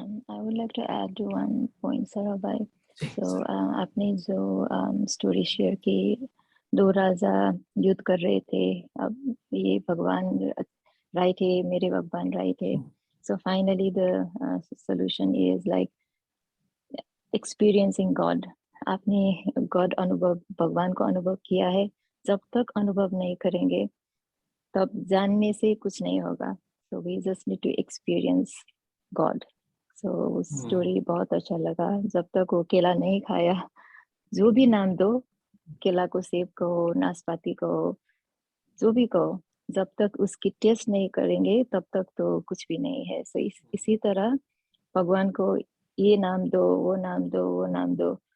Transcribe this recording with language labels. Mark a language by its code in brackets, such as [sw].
[en] I would like to add to one point, Sarabhai. [hi] Ji, [en] So, [hi] जरूर। आपने जो story share की, दो राजा युद्ध कर रहे थे, अब ये भगवान राइट है, मेरे भगवान राइट है. [en] So finally the solution is like experiencing God. [hi] आपने God अनुभव, भगवान को अनुभव किया है. जब तक अनुभव नहीं करेंगे तब जानने से कुछ नहीं होगा. [en] So we just need to experience God. [hi] So story बहुत अच्छा लगा. जब तक वो केला नहीं खाया, जो भी नाम दो, केला को सेब कहो, नाशपाती कहो, जो भी कहो, जब तक उसकी टेस्ट नहीं करेंगे तब तक तो कुछ भी नहीं है. So इसी तरह भगवान को ये नाम दो, वो नाम दो, वो नाम दो.